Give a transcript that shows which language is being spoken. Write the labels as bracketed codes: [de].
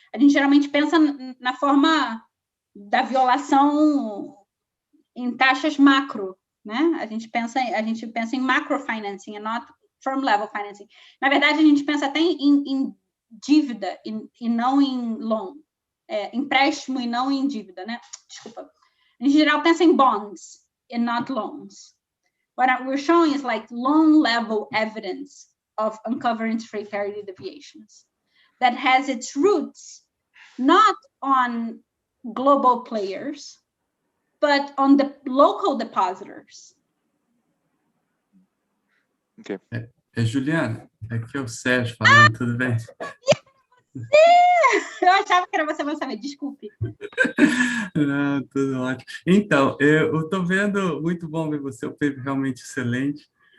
[pt] A gente geralmente pensa na forma da violação em taxas macro, né? A gente pensa em macrofinancing, e [en] not firm level financing. [pt] Na verdade, a gente pensa até em dívida e não em loan, empréstimo e não em dívida, né? Desculpa. Em geral, pensa em [en] bonds and not loans. What we're showing is like loan level evidence of uncovering trade parity deviations that has its roots not on global players, but on the local depositors. Okay. [pt] Juliana, aqui é o Sérgio falando, tudo bem? Eu achava que era você, mas saber, desculpe. Não, tudo ótimo. Então, eu estou vendo, muito bom ver você, o paper realmente excelente.